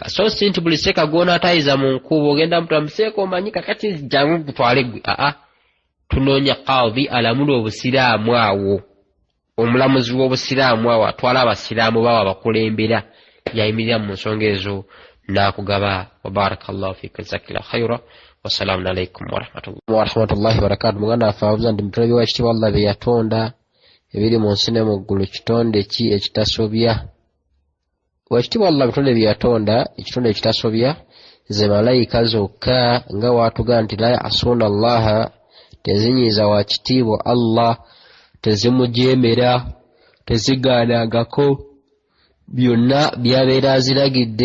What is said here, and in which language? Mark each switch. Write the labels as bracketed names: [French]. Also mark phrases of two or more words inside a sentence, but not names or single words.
[Ganda] So si nti buli seeka gw'onaatayiza mu nkuba ogenda mutwala museeka omanyi kakati jangu gutwale gwe. Tunoonya qaadhi alamula obusiraamu awo, omulamuzi w'obusiraamu awo atwala abasiraamu bawo abakulembera, yayimirira mu nsonga ezo n'akugaba. [Arabic] وبارك الله فيك، جزاك الله خيرا. والسلام عليكم ورحمة الله وبركاته. [Ganda] Muganda afaabuza nti mutulabi wa ekitiibwa Allah bye yatonda ebiri mu nsi ne mu ggulu kitonde ki ekitasobya? Wakitiibwa Allah bitonde bye yatonda ekitonde ekitasobya ze malayika zokka, nga waatuga nti [Arabic] لا يعصون الله, [Ganda] tezinyiiza wa kitiibwa Allah, tezimujeemera, tezigaanangako byonna byabeera aziragidde.